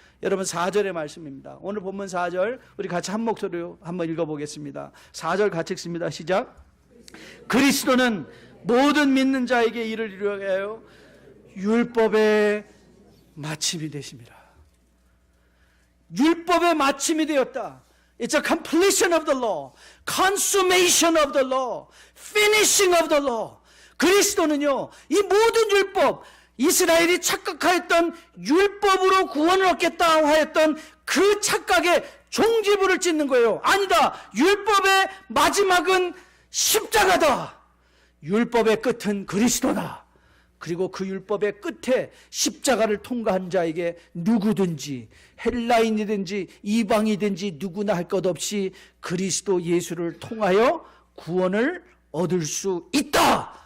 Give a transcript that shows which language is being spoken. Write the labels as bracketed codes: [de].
[ko] 여러분, 4절의 말씀입니다. 오늘 본문 4절 우리 같이 한 목소리로 한번 읽어보겠습니다. 4절 같이 읽습니다. 시작. 그리스도는 모든 믿는 자에게 이를 이루게 하여 율법의 마침이 되십니다. 율법의 마침이 되었다. [en] It's a completion of the law, consummation of the law, finishing of the law. [ko] 그리스도는요, 이 모든 율법, 이스라엘이 착각하였던 율법으로 구원을 얻겠다 하였던 그 착각에 종지부를 찍는 거예요. 아니다. 율법의 마지막은 십자가다. 율법의 끝은 그리스도다. 그리고 그 율법의 끝에 십자가를 통과한 자에게 누구든지, 헬라인이든지 이방이든지 누구나 할 것 없이 그리스도 예수를 통하여 구원을 얻을 수 있다.